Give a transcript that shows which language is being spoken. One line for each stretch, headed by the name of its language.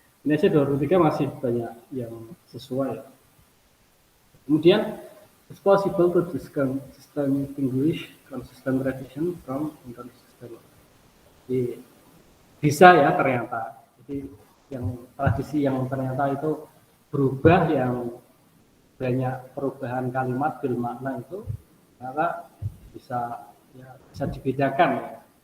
Indonesian: Ini aja 2003 masih banyak yang sesuai. Kemudian
English: it's possible to distinguish consistent tradition from inconsistent.
Indonesian: Jadi bisa ya ternyata. Jadi yang tradisi yang ternyata itu berubah, yang banyak perubahan kalimat bil makna itu ternyata bisa dibedakan ya.